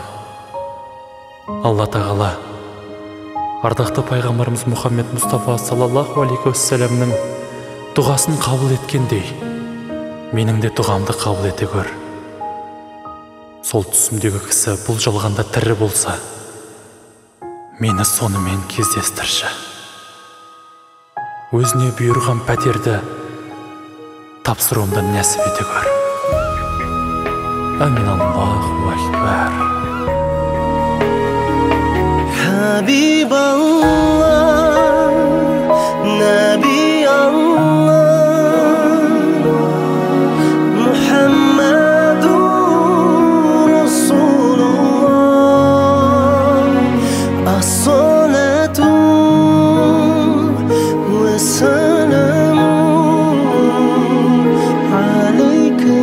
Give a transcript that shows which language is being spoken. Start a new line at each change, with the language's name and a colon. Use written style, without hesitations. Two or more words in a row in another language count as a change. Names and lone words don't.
Kazakh: Алла тағала ардақты пайғамбарымыз Мұхаммед Мұстафа
Arabic: صلى الله عليه وسلم
Kazakh: дұғасын қабыл еткендей, менің де дұғамды қабыл ете көр. Сол түсімдегі кісі бұл жалғанда тірі болса, мені сонымен кездестірші. Өзіне бұйырған пәтерді тапсыруымды нәсіп ете көр.
Arabic: آمين. الله أكبر. حبيب الله، نبي الله، محمد رسول الله، الصلاة والسلام عليك